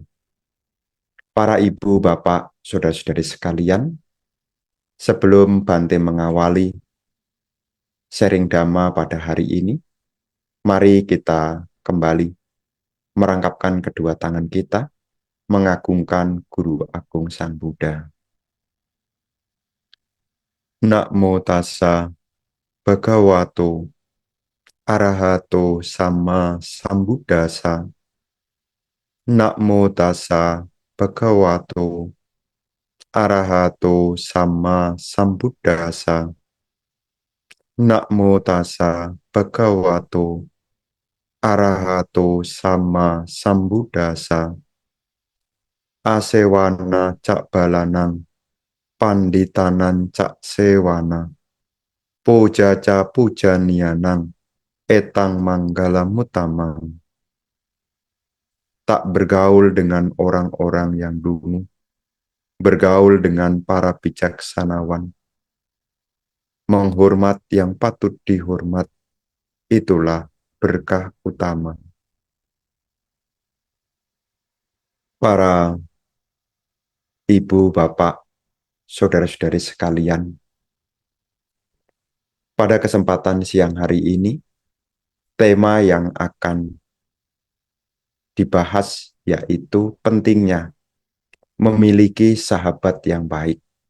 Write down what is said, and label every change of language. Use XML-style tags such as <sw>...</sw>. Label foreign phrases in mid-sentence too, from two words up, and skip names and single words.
<id>Para ibu, bapak, saudara-saudari sekalian, sebelum Bante mengawali sharing Dhamma pada hari ini, mari kita kembali merangkapkan kedua tangan kita, mengagungkan Guru Agung Sang Buddha.</id> <pi>Namo tassa bhagavato arahato sama sambuddhassa. Namo tassa bhagavato arahato sama sambuddhassa. Namo tassa bhagavato arahato sama sambuddhassa. Asewana cak balanang panditanan cak sewana. Puja ca pujanianang etang manggala mutamang.</pi> <id>Tak bergaul dengan orang-orang yang dungu, bergaul dengan para bijaksanawan, menghormat yang patut dihormat, itulah berkah utama. Para ibu, bapak, saudara-saudari sekalian, pada kesempatan siang hari ini, tema yang akan dibahas yaitu pentingnya memiliki sahabat yang baik.</id>